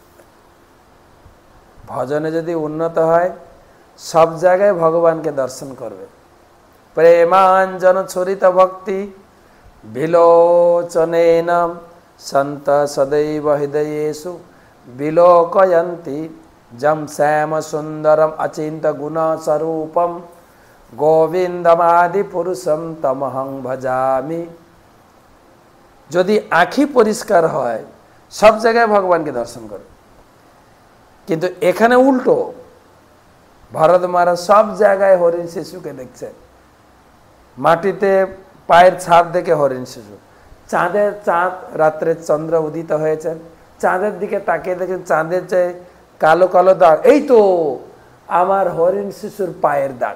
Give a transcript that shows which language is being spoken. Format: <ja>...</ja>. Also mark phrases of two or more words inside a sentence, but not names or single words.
<bn>ভজনে যদি উন্নত হয় সব জায়গায় ভগবানকে দর্শন করবে।</bn> <sa>প্রেমাঞ্জন ছুরিত ভক্তি বিলোচনেন সন্ত সদৈব হৃদয়েষু বিলোকয়ন্তি जम श्याम सुंदरम अचिंत गुण स्वरूपम गोविंदमादि पुरुषम तमहं भजामि।</sa> <bn>যদি আঁখি পরিষ্কার হয় সব জায়গায় ভগবানকে দর্শন করে, কিন্তু এখানে উল্টো, ভরত মহারাজ সব জায়গায় হরিণ শিশুকে দেখছেন। মাটিতে পায়ের ছাপ দেখে হরিণ শিশু, চাঁদ রাত্রে চন্দ্র উদিত হয়েছেন, চাঁদের দিকে তাকিয়ে দেখেন চাঁদের চেয়ে কালো কালো দাগ, এই তো আমার হরিণ শিশুর পায়ের দাগ।</bn>